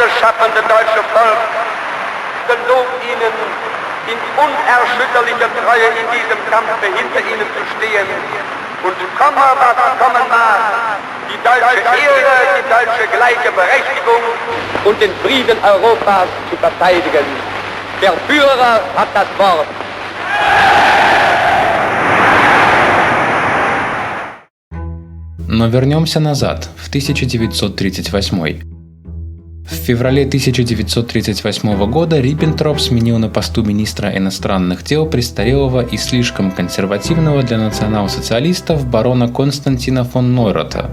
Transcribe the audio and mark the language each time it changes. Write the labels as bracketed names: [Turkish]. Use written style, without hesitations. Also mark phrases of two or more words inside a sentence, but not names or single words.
[German] schaffende deutsche Volk gelobt Ihnen in unerschütterlicher Treue in diesem Kampfe hinter Ihnen zu stehen und komme, was kommen mag, die deutsche Ehre, die deutsche gleiche Berechtigung und den Frieden Europas zu verteidigen. Der Führer hat das Wort. [Russian] Но вернемся назад, в 1938. В феврале 1938 года Риббентроп сменил на посту министра иностранных дел престарелого и слишком консервативного для национал-социалистов барона Константина фон Нойрата.